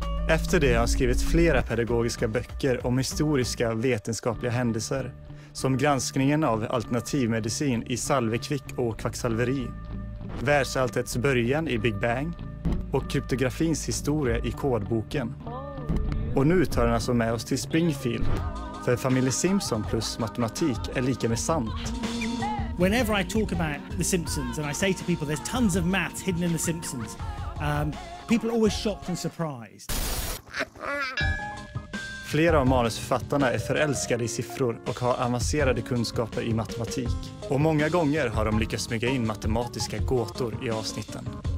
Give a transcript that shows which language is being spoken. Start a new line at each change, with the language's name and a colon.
Swedish: Efter det har han skrivit flera pedagogiska böcker om historiska vetenskapliga händelser, som granskningen av alternativmedicin i salvekvick och kvacksalveri, världsalltets början i Big Bang och kryptografins historia i kodboken. Och nu tar han alltså med oss till Springfield, för familjen Simpson plus matematik är lika med sant.
English: Whenever I talk about The Simpsons and I say to people there's tons of maths hidden in The Simpsons, people are always shocked and surprised.
Swedish: Flera av manusförfattarna är förälskade i siffror och har avancerade kunskaper i matematik. Och många gånger har de lyckats smyga in matematiska gåtor i avsnitten.